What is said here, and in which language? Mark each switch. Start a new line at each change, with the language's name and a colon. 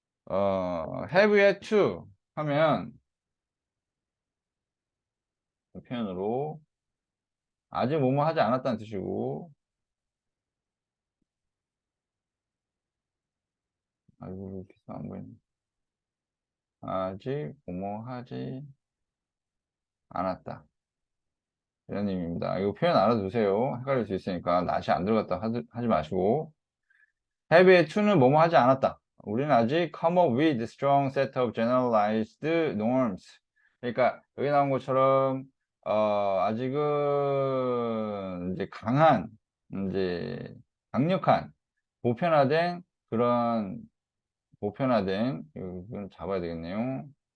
English: have yet to
Korean: 하면 그 표현으로 아직 뭐뭐 하지 않았다는 뜻이고, 아이고, 이렇게 안 보이네. 아직 뭐뭐 하지 않았다. 이런 의미입니다. 이거 표현 알아두세요. 헷갈릴 수 있으니까, 낫이 안 들어갔다 하지 마시고.
English: have yet to
Korean: 는 뭐뭐 하지 않았다. 우리는 아직
English: come up with strong set of generalized norms.
Korean: 그러니까 여기 나온 것처럼 아직은 이제 강한 이제 강력한 보편화된 그런 보편화된 이건 잡아야 되겠네요.